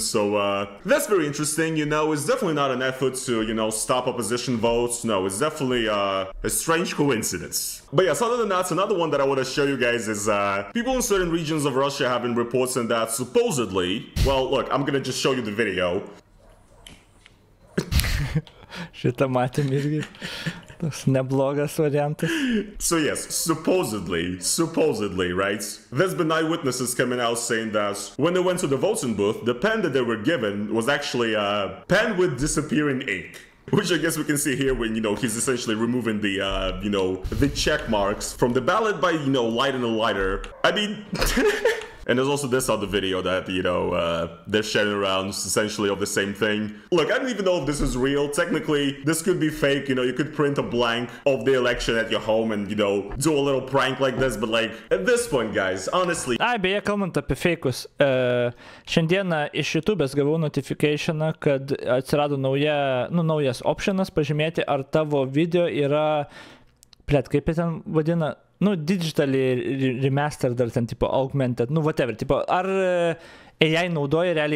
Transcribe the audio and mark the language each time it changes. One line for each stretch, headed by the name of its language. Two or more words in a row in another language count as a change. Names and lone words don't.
English: So that's very interesting, you know. It's definitely not an effort to, you know, stop opposition votes. No, it's definitely a strange coincidence. But yes, other than that, another one that I want to show you guys is people in certain regions of Russia have been reporting that supposedly, well, look, I'm gonna just show you the video.
Lithuanian: Šitą matėm irgi. Tas neblogas variantas.
English: So yes, supposedly, right? There's been eyewitnesses coming out saying that when they went to the voting booth, the pen that they were given was actually a pen with disappearing ink. Which I guess we can see here when, you know, he's essentially removing the, you know, the check marks from the ballot by, you know, lighting a lighter. I mean... And there's also this other video that, you know, they're sharing around essentially of the same thing. Look, I don't even know if this is real. Technically, this could be fake. You know, you could print a blank of the election at your home and, you know, do a little prank like this. But, like, at this point, guys, honestly...
Lithuanian: Ai, beje, kalbant apie feikus, šiandieną iš YouTube'ės gavau notificationą, kad atsirado naujas optionas pažymėti, ar tavo video yra, kaip jie ten vadina,
English: digitally remastered
Lithuanian: ar ten tipo augmented, whatever, tipo, ar AI naudoja realiai,